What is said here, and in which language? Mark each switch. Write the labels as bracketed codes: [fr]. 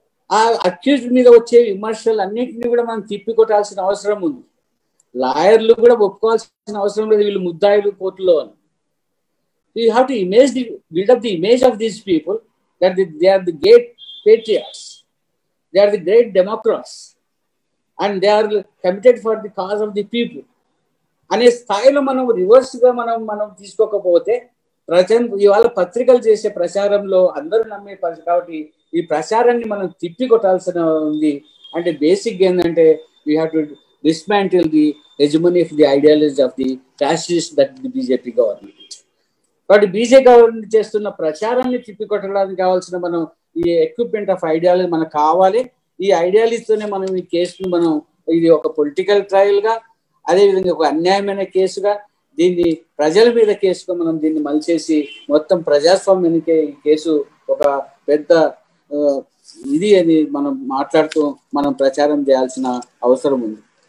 [te] ఆ అక్యూజ్డ్ మీద వచ్చే విమర్శలు అన్నింటినీ కూడా మనం తిప్పికొట్టాల్సిన అవసరం ఉంది. లాయర్లు కూడా ఒప్పుకోవాల్సిన అవసరం లేదు వీళ్ళు ముద్దాయిలు కోర్టులో అని. [en] You have to build up the image of these people that they are the great patriots, they are the great democrats, and they are committed for the cause of the people. [te] అనే స్థాయిలో మనం reverse గా మనం తీసుకోకపోతే ఇవాళ పత్రికలు చేసే ప్రచారంలో అందరూ నమ్మే కాబట్టి ఈ ప్రచారాన్ని మనం తిప్పి కొట్టాల్సిన ఉంది. అంటే బేసిక్ ఏంటంటే [en] We have to dismantle the hegemony of the ideology of the fascist that the BJP government. [te] కాబట్టి బీజేపీ గవర్నమెంట్ చేస్తున్న ప్రచారాన్ని తిప్పికొట్టడానికి కావాల్సిన మనం ఈ [en] equipment of ideology [te] మనకు కావాలి. ఈ ఐడియాలజీతోనే మనం ఈ కేసును మనం ఇది ఒక పొలిటికల్ ట్రయల్ గా, అదేవిధంగా ఒక అన్యాయమైన కేసుగా, దీన్ని ప్రజల మీద కేసుగా మనం దీన్ని మలిచేసి మొత్తం ప్రజాస్వామ్యానికే ఈ కేసు ఒక పెద్ద ఇది అని మనం మాట్లాడుతూ మనం ప్రచారం చేయాల్సిన అవసరం ఉంది.